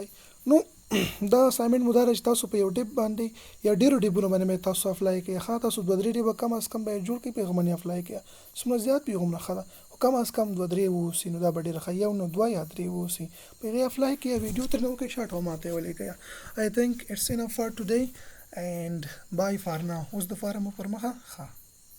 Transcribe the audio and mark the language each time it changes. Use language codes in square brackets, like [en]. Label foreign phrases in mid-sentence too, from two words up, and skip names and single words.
[ps] نو دا اسایمنټ مو دا دی چې تاسو په یو ډیب باندې یا ډېرو ډیبونو باندې مې تاسو افلای کړئ. ښه تاسو 2-3 ډیبه کم از کم به یې جوړ کړئ، په هغه باندې افلای کړئ. څومره زیات وي هغومره ښه ده، خو کم از کم 2-3 واوسي نو دا به ډېره ښه. 1 نه 2 یا 3 واوسي، په هغې افلای کړئ، ویډیو ترې وکړئ، شاټ او ماته یې ولیکئ. [en] I think it's enough for today and bye for now. [ps] اوس دپاره مو پر مخه ښه.